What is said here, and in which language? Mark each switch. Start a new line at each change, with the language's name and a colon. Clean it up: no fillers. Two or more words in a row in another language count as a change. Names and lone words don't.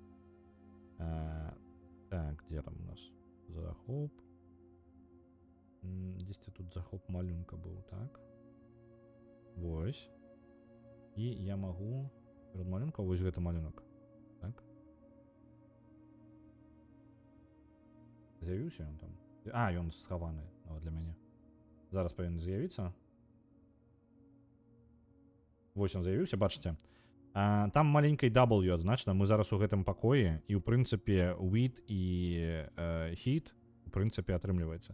Ukrainian: Так, де там у нас захоп? Десь тут захоп малюнка був, так? Ось. І я можу... Перед малюнком ось гэта малюнок. Так? З'явився він там?
Belarusian: Ён схований для мяне. Зараз павінен з'явіцца. Вось он з'явіўся, бачыце. Там маленькай W адзначана, мы зараз у гэтым пакоі, і ў прынцыпе Wheat і Heat у прынцыпе атрымліваецца.